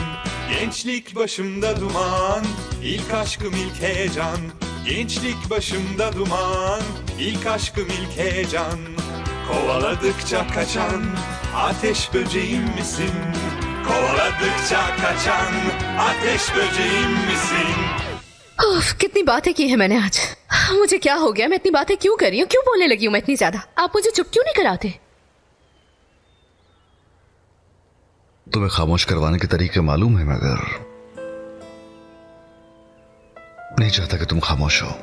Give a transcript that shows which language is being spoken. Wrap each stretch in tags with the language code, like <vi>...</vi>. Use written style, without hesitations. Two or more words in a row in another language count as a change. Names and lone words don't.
<tr>Gençlik başımda duman, ilk aşkım ilk heyecan. Gençlik başımda duman, ilk aşkım ilk heyecan. Kovaladıkça kaçan ateş böceğim misin? Kovaladıkça kaçan ateş böceğim misin?</tr> <hi>उफ, कितनी बातें की है मैंने आज। मुझे क्या हो गया? मैं इतनी बातें क्यों कर रही हूँ? क्यों बोलने लगी हूँ मैं इतनी ज्यादा? आप मुझे चुप क्यों नहीं कराते? तुम्हें खामोश करवाने के तरीके मालूम है, मगर नहीं चाहता कि तुम खामोश हो।</hi>